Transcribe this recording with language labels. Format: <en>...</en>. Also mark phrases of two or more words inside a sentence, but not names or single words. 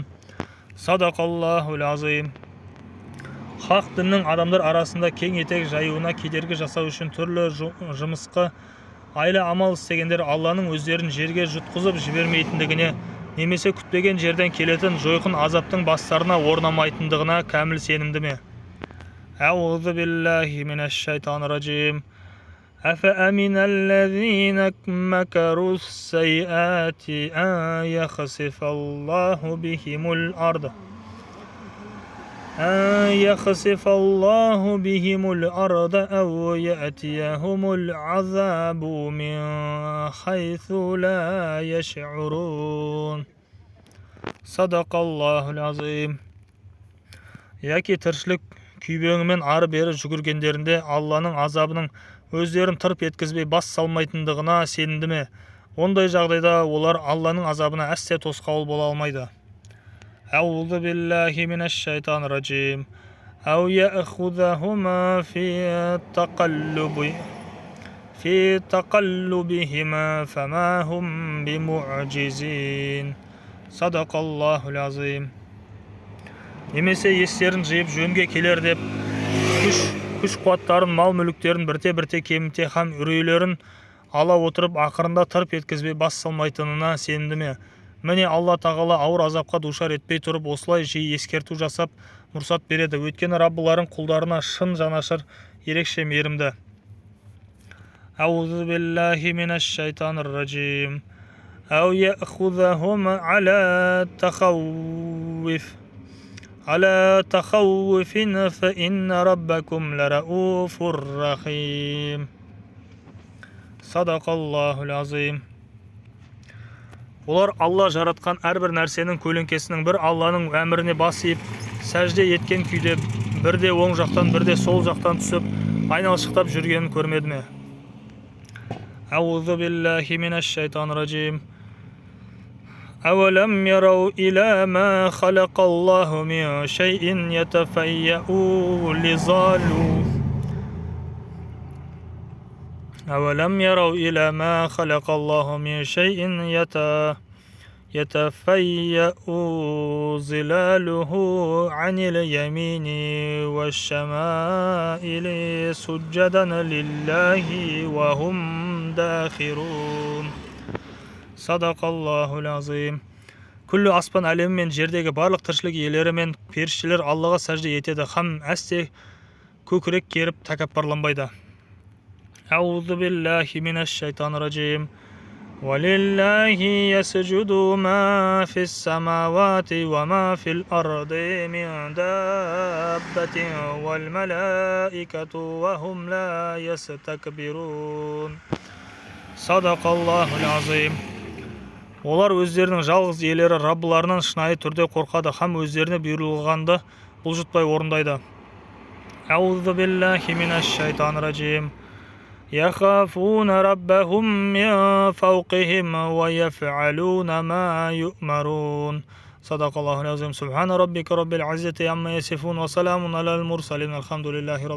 <ar>صدق الله العظيم.</ar> <kk>Хақ діннің адамдар арасында кең етек жаюына кедергі жасау үшін түрлі жымысқы айлы амал істегендер Алланың өздерін жерге жұтқызып жібермейтіндігіне, немесе күтпеген жерден келетін жойқын азаптың бастарына орнамайтындығына кәміл сенімді ме?</kk> <ar>أعوذ بالله من الشيطان الرجيم. أفأمن الذين مكروا السيئات أن يخسف الله بهم الأرض أو يأتيهم العذاب من حيث لا يشعرون. صدق الله العظيم.</ar> <kk>Яки тіршілік күйбеңімен ары-бері жүгіргендерінде Алланың азабының өздерін тырп еткізбей бас салмайтындығына сенімді ме? Ондай жағдайда олар Алланың азабына әсте тосқауыл бола алмайды.</kk> <ar>أعوذ بالله من الشيطان الرجيم. أو يأخذهما في تقلبهما فما هم بمعجزين. صدق الله العظيم.</ar> <kk>Немесе естерін жиып жөнге келер деп күш-қуаттарын, мал-мүліктерін бірте-бірте кеміте һәм үрейлерін ала отырып ақырында тырп еткізбей бас салмайтынына сенімді ме? Міне Алла тағала ауыр азапқа душар етпей тұрып осылай жиі ескерту жасап мұрсат береді. Өйткені Раббыларың құлдарына шын жанашыр, ерекше мейірімді.</kk> <ar>أعوذ بالله من الشيطان الرجيم. أو يأخذهم على تخوف فإن ربكم لرؤوف رحيم. صدق الله العظيم.</ar> <kk>Олар Алла жаратқан әрбір нәрсенің көлеңкесінің бір Алланың әміріне бас иіп, сәжде еткен күйде бірде оң жақтан, бірде сол жақтан түсіп, айналшықтап жүргенін көрмеді ме?</kk> <ar>أعوذ بالله من الشيطان الرجيم. أولم يروا إلى ما خلق الله من شيء يتفيأ ظلاله عن اليمين والشمائل سجدا لله وهم داخرون. صدق الله العظيم.</ar> <kk>Күллі аспан әлемі мен жердегі барлық тіршілік иелері мен періштелер Аллаға сәжде етеді һәм әсте көкірек керіп тәкаппарланбайды.</kk> <ar>أعوذ بالله من الشيطان الرجيم. ولله يسجد ما في السماوات وما في الأرض من دابة والملائكة وهم لا يستكبرون. صدق الله العظيم.</ar> <kk>Олар өздерінің жалғыз иелері Раббыларынан шынайы түрде қорқады һәм өздеріне бұйырылғанды бұлжытпай орындайды.</kk> <ar>أعوذ بالله من الشيطان الرجيم. يخافون ربهم من فوقهم ويفعلون ما يؤمرون. صدق الله العظيم. سبحان ربك رب العزة عما يصفون وسلام على المرسلين.</ar>